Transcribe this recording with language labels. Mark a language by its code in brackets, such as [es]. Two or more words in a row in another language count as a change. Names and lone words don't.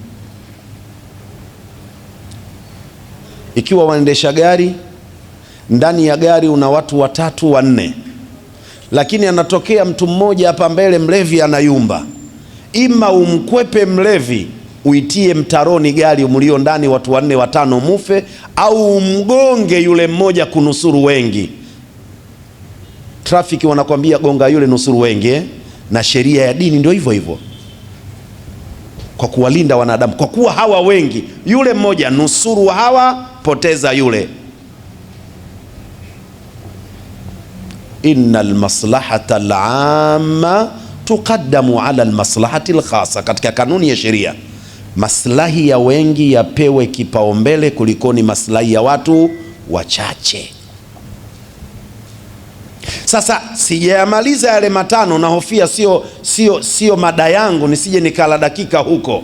[sw] ikiwa waendesha gari, ndani ya gari una watu 3 4, lakini anatokea mtu mmoja hapa mbele, mlevi anayumba, ima umkwepe mlevi uitie mtaroni gari mlio ndani watu 4 5 mufe, au umgonge yule mmoja kunusuru wengi. Trafiki wanakwambia gonga yule nusuru wengi, na sheria ya dini ndio hivyo hivyo, kwa kuwalinda wanadamu. Kwa kuwa hawa wengi, yule mmoja nusuru hawa, poteza yule. [ar] إن المصلحة العامة تقدم على المصلحة الخاصة, [sw] katika kanuni ya sheria maslahi ya wengi yapewe kipaumbele kulikoni maslahi ya watu wachache. Sasa sijayamaliza yale matano, na hofia sio mada yangu, nisije nikala dakika huko.